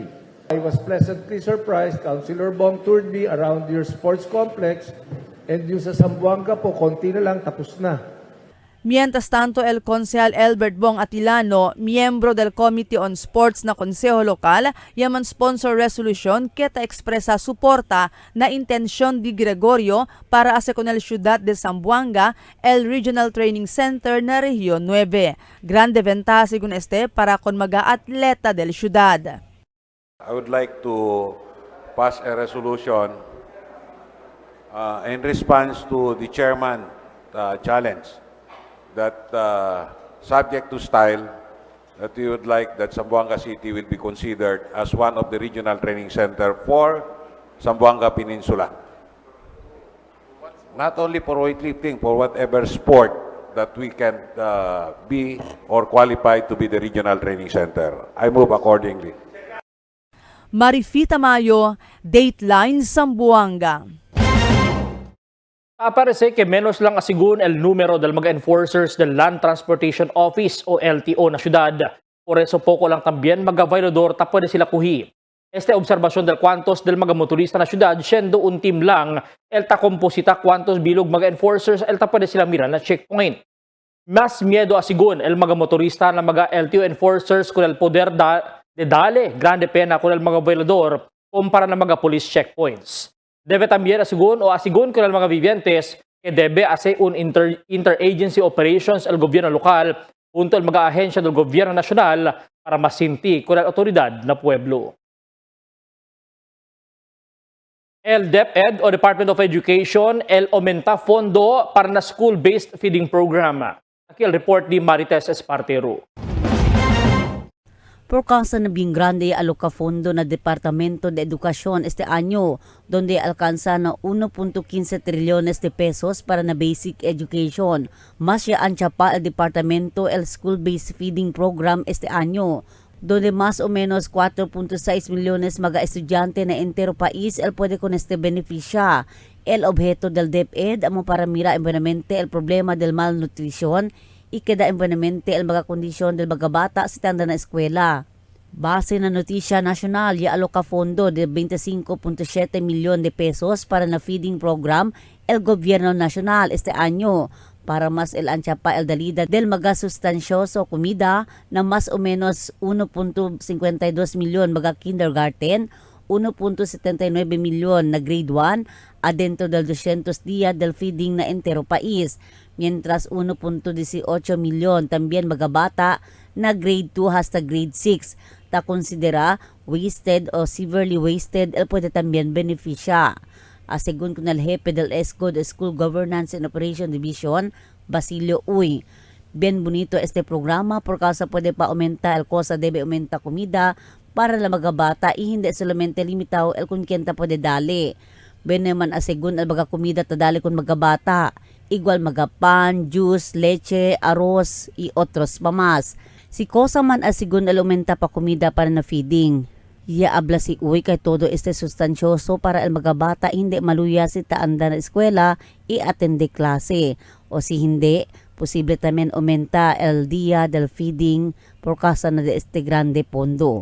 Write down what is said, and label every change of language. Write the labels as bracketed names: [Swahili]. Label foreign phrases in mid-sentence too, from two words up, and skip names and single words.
[English] I was pleasantly surprised, Councilor Bong toured me around your sports complex and [Filipino] yung sa Zamboanga po, konti na lang, tapos na. [Chavacano] Mientras tanto, el Konsehal Albert Bong Atilano, miyembro del Committee on Sports na Konseho Lokal, yaman sponsor resolution kita expresa suporta na intensyon di Gregorio para asa con el ciudad de Zamboanga, el Regional Training Center na Región 9. Grande ventaja según este para con mga atleta del ciudad. [English] I would like to pass a resolution in response to the chairman challenge that subject to style, that we would like that Zamboanga City will be considered as one of the regional training center for Zamboanga Peninsula. Not only for weightlifting, for whatever sport that we can be or qualify to be the regional training center. I move accordingly. Marifita Mayo, Dateline Zamboanga. [Chavacano] Aparece que menos lang asigun el número del mga enforcers del Land Transportation Office o LTO na syudad. Por eso poco lang también mga violador ta pwede sila kuhi. Este observasyon del cuantos del mga motorista na syudad, siendo un team lang, el ta komposita cuantos bilog mga enforcers, el ta pwede sila mira na checkpoint. Mas miedo asigun el mga motorista na mga LTO enforcers con el poder de dale grande pena con el mga violador kumpara na mga police checkpoints. Debe también asigun con el mga vivientes que debe hacer un [English] interagency operations [Chavacano] el gobierno lokal junto al mga ahensya del gobierno nasyonal para masinti con el autoridad na pueblo. El DepEd o Department of Education, el aumenta fondo para na [English] school-based feeding program. [Chavacano] Aquí el report ni Marites Espartero. Por causa na bien grande aloca fondo na Departamento de Educación este año, donde alcanza na 1.15 trillones de pesos para na [English] basic education. [Chavacano] Mas ya ancha pa el Departamento el School-Based Feeding Program este año, donde más o menos 4.6 millones mga estudyante na entero país el puede con este beneficia. El objeto del DepEd amo para mira enbuenamente el problema del malnutrición y queda enbuenamente el mga kondisyon del mga bata sa tanda na eskwela. Base na notisya nasyonal, ya aloka fondo de 25.7 milyon de pesos para na [English] feeding program [Chavacano] el gobierno nacional este año, para mas el ancha pa el dalida del mga sustansyoso komida na mas o menos 1.52 milyon mga kindergarten, 1.79 milyon na grade 1 adentro del 200 días del feeding na entero país, mientras 1.18 milyon también mga bata na grade 2 hasta grade 6 ta konsidera wasted o [English] severely wasted [Chavacano] el pwede también beneficia. Según con el jefe del ESCO de School Governance and Operation Division, Basilio Uy, bien bonito este programa por causa puede pa aumenta el cosa debe aumenta komida para la mga bata y hindi solamente limitado el kung kienta pwede dali. Ben naman asegun al mga komida tadali kun mga bata, igual mga pan, juice, leche, arroz y otros pa mas. Si cosa man asigun al aumenta pa komida para na feeding. Iya abla si Uy kay todo este sustansyoso para el mga bata hindi maluya si taanda na eskwela y atende klase. O si hindi, posible también aumenta el día del feeding por causa na de este grande pondo.